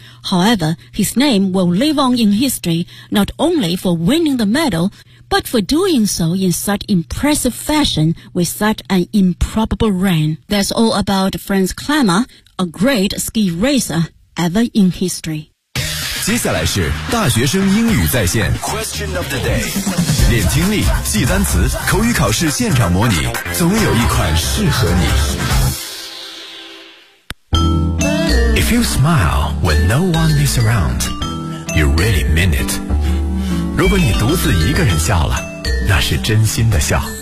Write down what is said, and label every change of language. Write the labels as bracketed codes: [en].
[en] However, his name will live on in history not only for winning the medal, but for doing so in such impressive fashion with such an improbable run. That's all about Franz Climber, a great ski racer ever in history. [zh] 接下来是大学生英语在线 [en] Question of the day. [zh] 练听力，记单词，口语考试现场模拟，总有一款适合你。 [en] If you smile when no one is around, you really mean it. [zh] 如果你独自一个人笑了，那是真心的笑。